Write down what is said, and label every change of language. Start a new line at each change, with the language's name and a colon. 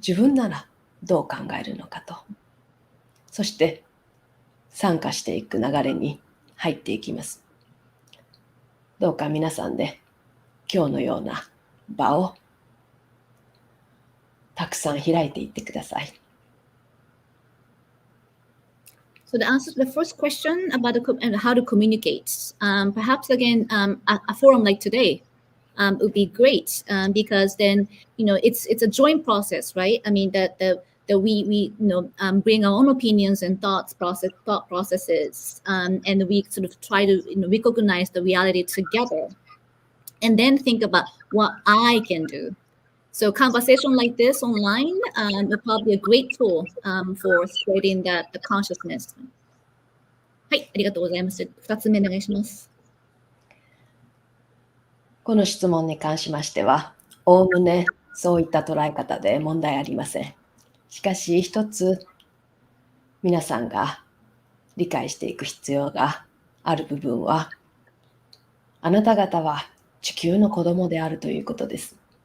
Japanese: 自分ならどう考えるのかと。そして参加していく流れに入っていきます。どうか皆さんで今日のような場をたくさん開いていってください。
English: So the answer to the first question about how to communicate, perhaps again, a forum like today would be great because then it's a joint process, right? I mean that we bring our own opinions and thought processes, and we sort of try to recognize the reality together, and then think about what I can do. So conversation like this online is probably a great tool for spreading the consciousness.
Japanese: はい、ありがとうございます。 2つ目お願いします。この質問に関しましては、おおむねそういった捉え方で問題ありません。しかし一つ皆さんが理解していく必要がある部分は、あなた方は地球の子供であるということです。